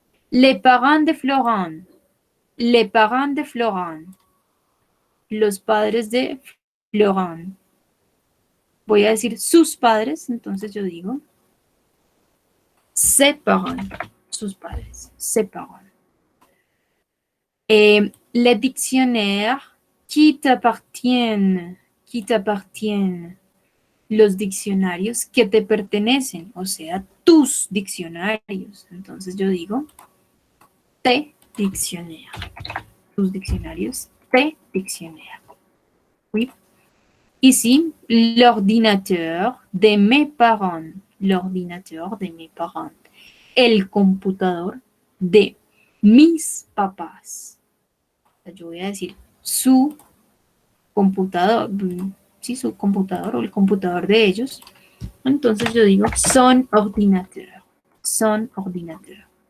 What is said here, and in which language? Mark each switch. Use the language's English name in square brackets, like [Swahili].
[French] Les parents de Florent. Les parents de Florent. [Spanish] Los padres de Florent. Voy a decir sus padres, entonces yo digo [French] ses parents. [Spanish] Sus padres. [French] Ses parents. Les dictionnaires qui t'appartiennent. Qui t'appartiennent. [Spanish] Los diccionarios que te pertenecen, o sea, tus diccionarios. Entonces yo digo [French] tes dictionnaires. [Spanish] Tus diccionarios, [French] tes dictionnaires. Oui. Ici, l'ordinateur de mes parents. L'ordinateur de mes parents. [Spanish] El computador de mis papás. Yo voy a decir su computador, sí, su computador o el computador de ellos. Entonces yo digo [French] son ordinateur. Son ordinateur.